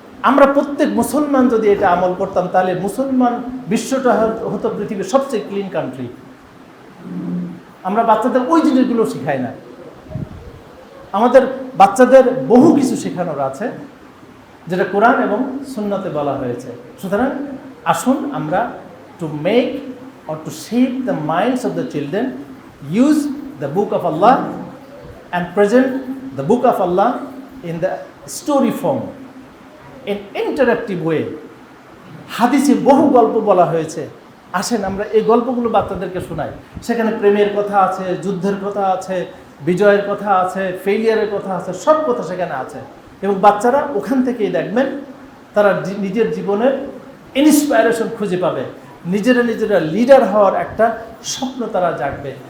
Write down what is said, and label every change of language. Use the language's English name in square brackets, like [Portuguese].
[Bangla] আমরা প্রত্যেক মুসলমান যদি এটা আমল করতাম তাহলে মুসলমান বিশ্বটা হতো পৃথিবীর সবচেয়ে ক্লিন কান্ট্রি। আমরা বাচ্চাদের ওই জিনিসগুলো শেখাই না। আমাদের বাচ্চাদের বহু কিছু শেখানোর আছে যেটা কোরআন এবং সুন্নতে বলা হয়েছে। সুতরাং আসুন আমরা [English] To make or to shape the minds of the children, use the book of Allah and present the book of Allah in the story form, in interactive way. [Bangla] হাদিসে বহু গল্প বলা হয়েছে, আসেন আমরা এই গল্পগুলো বাচ্চাদেরকে শোনাই। সেখানে প্রেমের কথা আছে, যুদ্ধের কথা আছে, বিজয়ের কথা আছে, ফেইলিয়ারের কথা আছে, সব কথা সেখানে আছে। এবং বাচ্চারা ওখান থেকেই দেখবেন তারা নিজের জীবনের ইন্সপায়ারেশন খুঁজে পাবে, নিজেরা লিডার হওয়ার একটা স্বপ্ন তারা জাগবে।